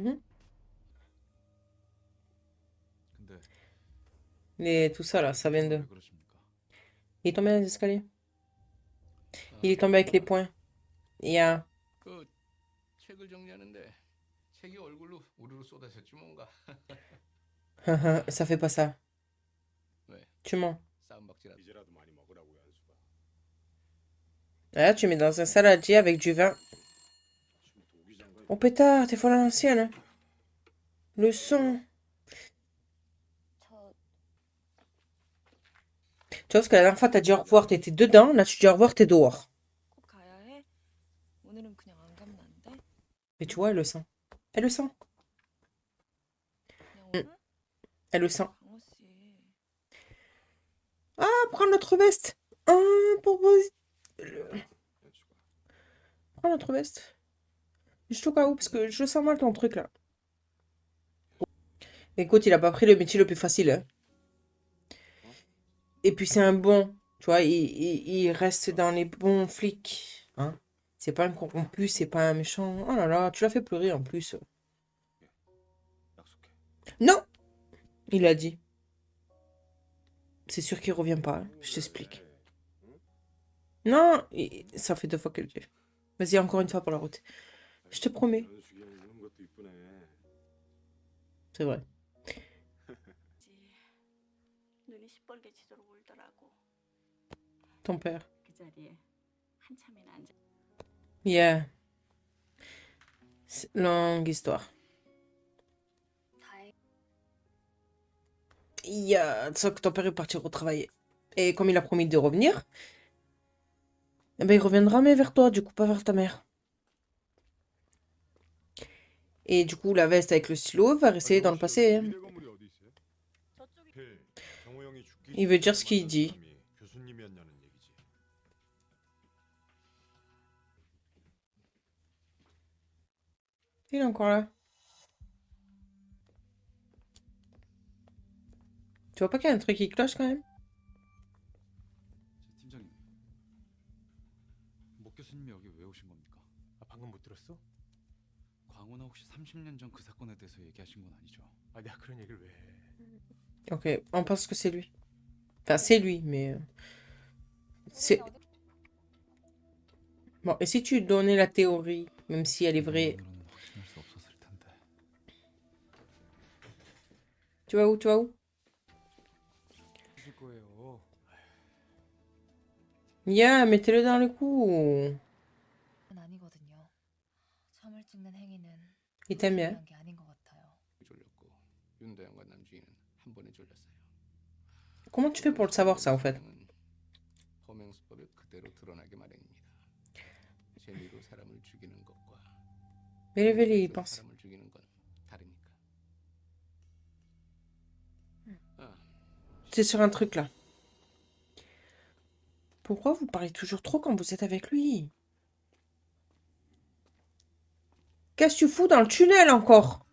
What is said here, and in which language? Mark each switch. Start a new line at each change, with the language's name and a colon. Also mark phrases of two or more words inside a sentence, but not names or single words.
French: Mhm. Et tout ça là, ça vient de.
Korean: 왜 그러십니까?
French: Il est tombé dans les escaliers.
Korean: 아,
French: Il est tombé avec les
Korean: 그렇구나.
French: poings. Yeah.
Korean: 그 책을 정리하는데 책이 얼굴로 우르르 쏟아졌지 뭔가.
French: Ça fait pas ça.
Korean: 왜?
French: Tu mens.
Korean: 싸움박질하다. 이제라도 많이 먹으라고요, 한수가.
French: Là, tu mets dans un saladier avec du vin.
Korean: 아침부터 오기 전까지
French: Oh pétard, t'es folle à l'ancienne. Hein. Le son.
Korean: 저
French: Tu vois, parce que la dernière fois, t'as dit au revoir, t'étais dedans. Là, tu dis au revoir, t'es dehors.
Korean: 꼭 가야 해? 오늘은 그냥 안 가면 안 돼?
French: Mais tu vois, elle le sent. Elle le sent.
Korean: 그냥 오늘?
French: Elle le sent.
Korean: 강호 씨.
French: Ah, prends notre veste. Ah, pour vous.
Korean: 한수가.
French: Prends notre veste. Juste au cas où, parce que je sens mal ton truc là. Écoute, il a pas pris le métier le plus facile. Hein. Et puis c'est un bon. Tu vois, il reste dans les bons flics. Hein. C'est pas un corrompu, c'est pas un méchant. Oh là là, tu l'as fait pleurer en plus.
Korean: 약속해.
French: Non! Il a dit. C'est sûr qu'il revient pas. Hein. Je t'explique. Non, ça fait 2 fois qu'elle le dit. Vas-y, encore une fois pour la route. Je te promets.
Korean: 현숙이 형 우는 것도 이쁘네.
French: C'est vrai.
Korean: 눈이 시뻘개지도록 울더라고.
French: Ton père.
Korean: 그 자리에 한참이나 앉아.
French: Yeah. Longue histoire.
Korean: 다행.
French: Sauf que ton père est parti retravailler. Et comme il a promis de revenir, eh ben, il reviendra mais vers toi, du coup, pas vers ta mère. Et du coup, la veste avec le stylo va rester dans le passé. Hein.
Korean: 미래 건물이 어디 있어요? 저쪽이 경호 형이 죽기
French: Il veut dire
Korean: 전에
French: ce qu'il
Korean: 만난
French: dit.
Korean: 사람이 교수님이었냐는 얘기지.
French: Il est encore là. Tu vois pas qu'il y a un truc qui cloche quand même?
Korean: 제 팀장님, 목 교수님이 여기 왜 오신 겁니까? 아, 방금 못 들었어? 광호나 혹시 30년 전 그 사건에 대해서 얘기하신 건 아니죠? 아, 내가 그런 얘기를 왜 해?
French: Ok, on pense que c'est lui. Enfin, c'est lui, mais... c'est... Bon, et si tu donnais la théorie, même si elle est vraie...
Korean: 눈으로는 확신할 수 없었을 텐데.
French: Tu vas où? Tu vas où?
Korean: 주실 거예요.
French: Yeah, mettez-le dans le cou.
Korean: 아니거든요. 점을 찍는 행위는
French: Il t'aime bien.
Korean: 중요한 게 아닌 것 같아요. 졸렸고 윤도현과 남주인은 한 번에 졸렸어요.
French: Comment tu fais pour le savoir, ça, en fait?
Korean: 범행 수법이 그대로 드러나게 마련입니다. 재미로 사람을 죽이는 것과
French: Mais révélez, il
Korean: 그래서
French: pense.
Korean: 사람을 죽이는 건 다르니까. 아,
French: C'est sur un truc, là. Pourquoi vous parlez toujours trop quand vous êtes avec lui? Qu'est-ce que tu fous dans le tunnel, encore?